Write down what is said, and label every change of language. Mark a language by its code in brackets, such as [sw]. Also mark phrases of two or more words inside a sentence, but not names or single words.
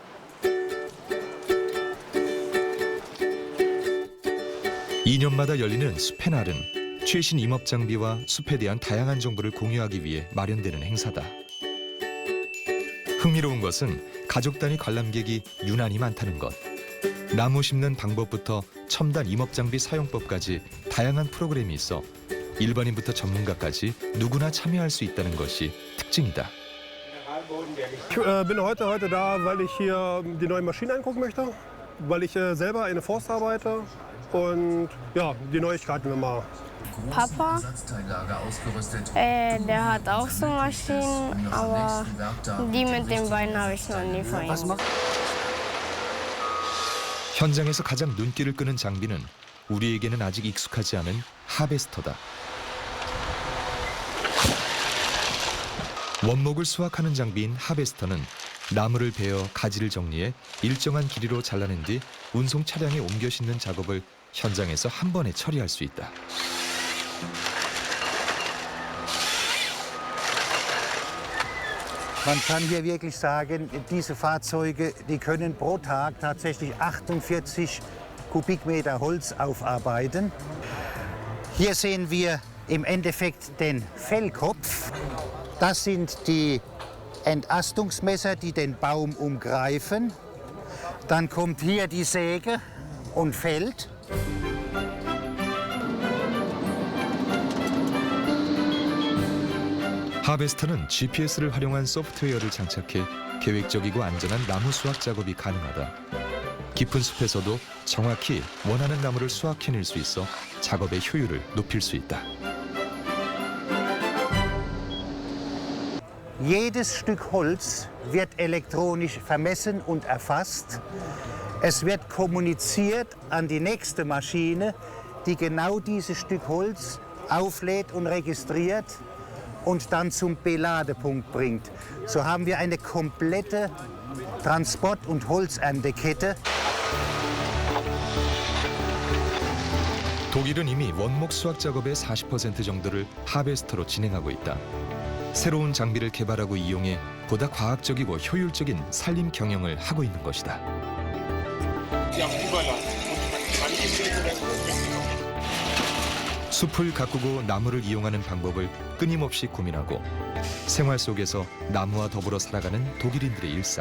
[ko] (2년마다) 열리는 숲의 날은 최신 임업 장비와 숲에 대한 다양한 정보를 공유하기 위해 마련되는 행사다. 흥미로운 것은 가족 단위 관람객이 유난히 많다는 것. 나무 심는 방법부터 첨단 임업 장비 사용법까지 다양한 프로그램이 있어 일반인부터 전문가까지 누구나 참여할 수 있다는 것이 특징이다. [de] Ich bin heute da, weil ich hier die neuen Maschinen angucken möchte, weil ich selber in der Forst arbeite und ja, die Neuigkeiten wir mal. Papa, der hat auch so Maschinen, aber die mit den Beinen habe ich noch nie von ihm. [ko] 현장에서 가장 눈길을 끄는 장비는 우리에게는 아직 익숙하지 않은 하베스터다. 원목을 수확하는 장비인 하베스터는 나무를 베어 가지를 정리해 일정한 길이로 잘라낸 뒤 운송 차량에 옮겨 싣는 작업을 현장에서 한 번에 처리할 수 있다. [de] Man kann hier wirklich sagen, diese Fahrzeuge, die können pro Tag tatsächlich 48 Kubikmeter Holz aufarbeiten. Hier sehen wir im Endeffekt den Fellkopf. Das sind die Entastungsmesser, die den Baum umgreifen. Dann kommt hier die Säge und fällt. [ko] 하베스터는 GPS를 활용한 소프트웨어를 장착해 계획적이고 안전한 나무 수확 작업이 가능하다. 깊은 숲에서도 정확히 원하는 나무를 수확해낼 수 있어 작업의 효율을 높일 수 있다. [de] Jedes Stück Holz wird elektronisch vermessen und erfasst. Es wird kommuniziert an die nächste Maschine, die genau dieses Stück Holz auflädt und registriert und dann zum Beladepunkt bringt. So haben wir eine komplette Transport- und Holzerntekette. [ko] 독일은 이미 원목 수확 작업의 40% 정도를 하베스터로 진행하고 있다. 새로운 장비를 개발하고 이용해 보다 과학적이고 효율적인 산림 경영을 하고 있는 것이다. 숲을 가꾸고 나무를 이용하는 방법을 끊임없이 고민하고 생활 속에서 나무와 더불어 살아가는 독일인들의 일상.